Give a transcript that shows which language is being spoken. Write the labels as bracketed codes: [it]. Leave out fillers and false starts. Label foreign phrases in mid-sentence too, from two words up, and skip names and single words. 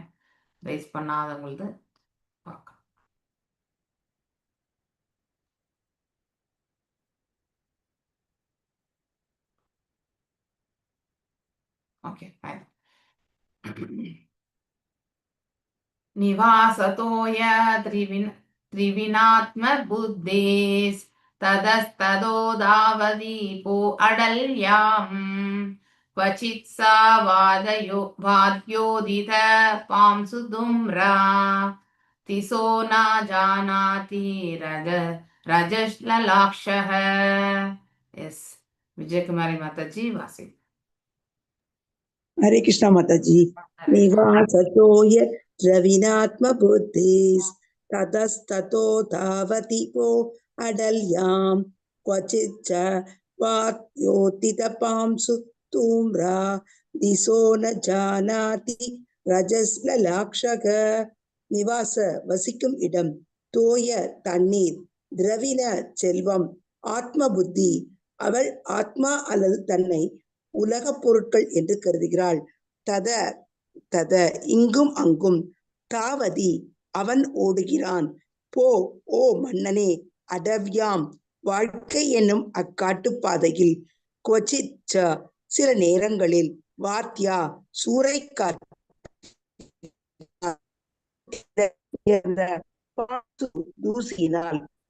[ta] ரைஸ் பண்ணாதவங்களது பார்க்க. [en] okay fine. [sa] निवासतोय द्रविणात्म बुद्धिस् ततस्ततोधावतिभो अटव्याम् क्वचित् सा वाद्योदित पांसु धूम्रा तिसो न जानाति रजश्ललाक्षः. [ta] Yes, விஜயகுமாரி மாதாஜி வாசி. [hi] हरे कृष्णा माता जी। [sa] निवासतोय द्रविणात्मबुद्धिस् ततस्ततो धावति वो अडल्यां क्वचिच्च वात्योतितपांसु तूम्रा दिशो न जानाति रजस्ललाक्षक. [ta] நிவாச வசிக்கும் இடம், தோய தண்ணீர், திரவின செல்வம், ஆத்ம புத்தி. அவள் ஆத்மா அல்லது தன்னை உலகப் பொருட்கள் என்று கருதுகிறாள். தத தத இங்கும் அங்கும், தாவதி அவன் ஓடுகிறான், போ ஓ மன்னனே, அடவ்யாம் வாழ்க்கை என்னும் அக்காட்டுப்பாதையில், கொச்சிச்ச சில நேரங்களில், வாத்யா சூறைக்காற்று தூசியினால்,